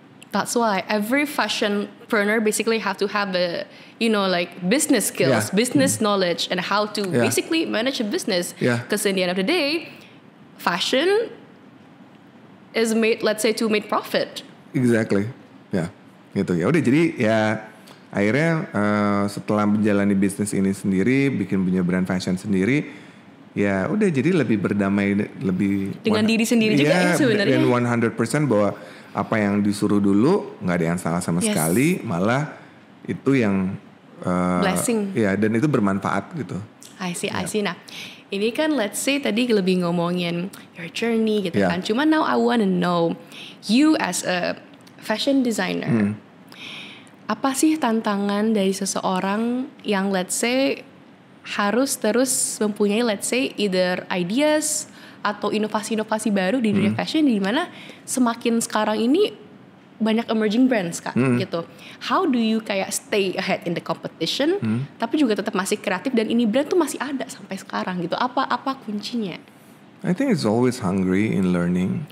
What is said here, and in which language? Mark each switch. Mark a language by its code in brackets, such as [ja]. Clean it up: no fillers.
[en] That's why every fashionpreneur basically have to have business skills, business knowledge, and how to basically manage a business. Because in the end of the day, fashion is made, let's say, to make profit. Exactly, [id] ya, gitu ya. Udah jadi ya akhirnya setelah menjalani bisnis ini sendiri, bikin punya brand fashion sendiri, ya udah jadi lebih berdamai, lebih dengan diri sendiri juga ya sebenarnya. Dan 100% bahwa apa yang disuruh dulu nggak ada yang salah sama sekali, malah itu yang [en] blessing. [id] Ya, dan itu bermanfaat gitu. I see. Nah, ini kan let's say tadi lebih ngomongin [en] your journey [id] gitu kan. Cuma [en] now I wanna know you as a fashion designer. [id] Apa sih tantangan dari seseorang yang let's say harus terus mempunyai let's say either ideas atau inovasi-inovasi baru di dunia fashion, di mana semakin sekarang ini banyak emerging brands kan gitu. [en] How do you [id] kayak [en] stay ahead in the competition [id] tapi juga tetap masih kreatif dan ini brand tuh masih ada sampai sekarang gitu. Apa kuncinya? [en] I think it's always hungry in learning.